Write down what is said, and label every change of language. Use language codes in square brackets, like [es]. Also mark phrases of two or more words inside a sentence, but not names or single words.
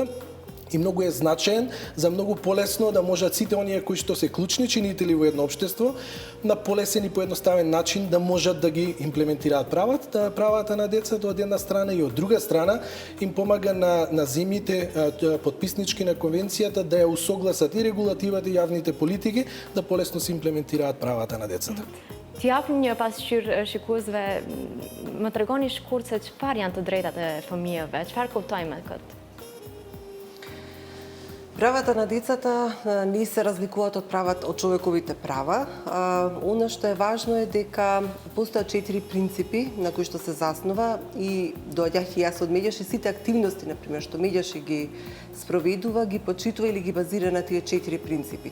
[mk] И многу е значаен за многу полесно да можат сите оние кои што се клучни чинители во едно општество на полесен и поедноставен начин да можат да ги имплементираат правата на децата од една страна и од друга страна им помага на земјите потписнички на конвенцијата да ја усогласат и регулативата и јавните политики да полесно се имплементираат правата на децата. [sq] T'ju japim një pasqyrë shikuesve, më tregoni shkurt se çfarë janë të drejtat e fëmijëve, çfarë kuptojmë me këtë? [mk] Правата на децата не се разликуваат од човековите права. Она што е важно е дека постојат 4 принципи на кои што се заснова и доаѓах и јас од Медјаши сите активности, например, што Медјаши ги спроведува, ги почитува или ги базира на тие 4 принципи.